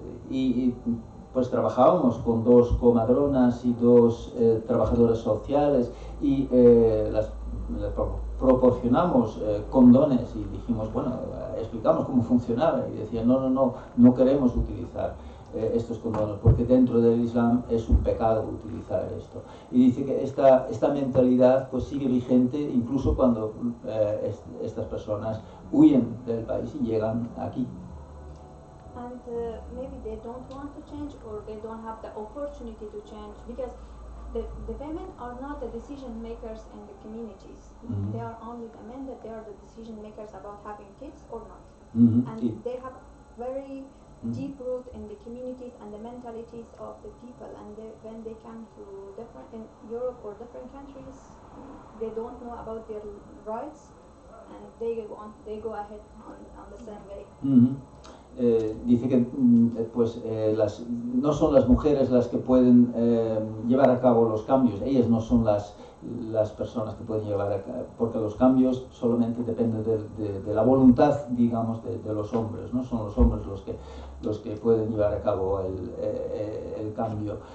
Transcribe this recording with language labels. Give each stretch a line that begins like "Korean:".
Spanish: Y pues trabajábamos con 2 comadronas y 2 trabajadoras sociales y les proporcionamos condones y dijimos, bueno, explicamos cómo funcionaba y decían, no queremos utilizar estos condones porque dentro del Islam es un pecado utilizar esto. Y dice que esta mentalidad pues sigue vigente incluso cuando estas personas huyen del país y llegan aquí.
English: And maybe they don't want to change or they don't have the opportunity to change because the women are not the decision makers in the communities. Mm-hmm. They are only the men that they are the decision makers about having kids or not. Mm-hmm. And they have very deep root in the communities and the mentalities of the people. And when they come to in Europe or different countries, they don't know about their rights and they go ahead on the same way. Mm-hmm.
Spanish: Dice que pues, no son las mujeres las que pueden llevar a cabo los cambios, ellas no son las las personas que pueden llevar a cabo, porque los cambios solamente dependen de la voluntad, digamos, de los hombres, ¿no? Son los hombres los que pueden llevar a cabo el cambio.